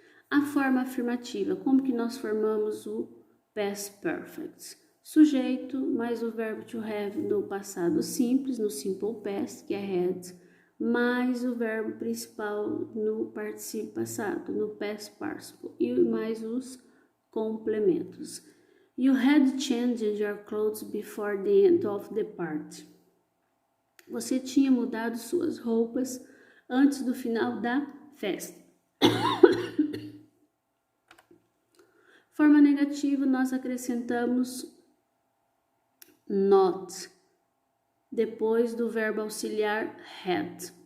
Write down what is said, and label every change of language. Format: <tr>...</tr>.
<pt>A forma afirmativa, como que nós formamos o past perfect? Sujeito mais o verbo to have no passado simples, no simple past, que é had, mais o verbo principal no participio passado, no past participle, e mais os complementos.</pt> <en>You had changed your clothes before the end of the party.</en> <pt>Você tinha mudado suas roupas antes do final da festa. Forma negativa, nós acrescentamos not, depois do verbo auxiliar had.</pt>